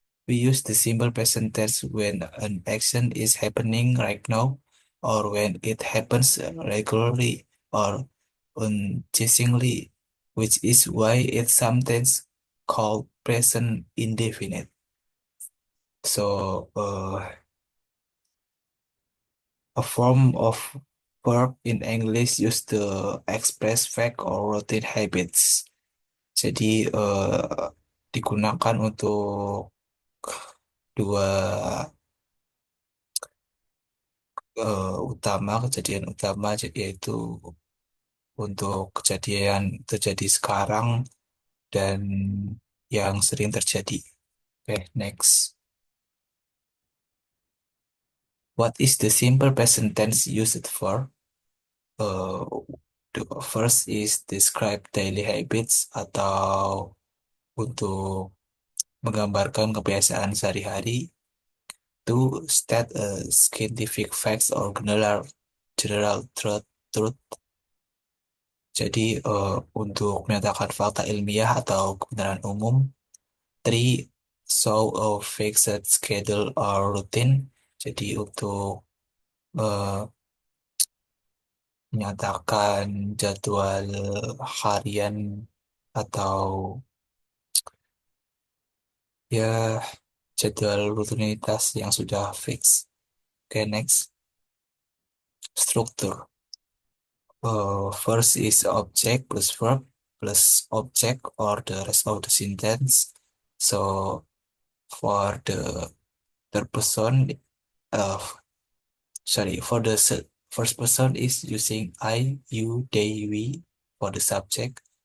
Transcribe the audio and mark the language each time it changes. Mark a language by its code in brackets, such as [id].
[en] We use the simple present tense when an action is happening right now or when it happens regularly or unceasingly, which is why it's sometimes called present indefinite. So, a form of verb in English used to express fact or routine habits. [id] Jadi, digunakan untuk dua kejadian utama yaitu untuk kejadian terjadi sekarang dan yang sering terjadi. [en] Oke, next. What is the simple present tense used for? Uh, the first is describe daily habits [id] atau untuk menggambarkan kebiasaan sehari-hari. [en] To state a scientific facts or general truth. [id] Jadi untuk menyatakan fakta ilmiah atau kebenaran umum. [en] Three, show a fixed schedule or routine. [id] Jadi untuk menyatakan jadwal harian atau ya jadwal rutinitas yang sudah fix. Oke, [en] next. [id] Struktur. [en] First is object plus verb plus object or the rest of the sentence. So for the third person, sorry, for the first person is using I, you, they, we for the subject.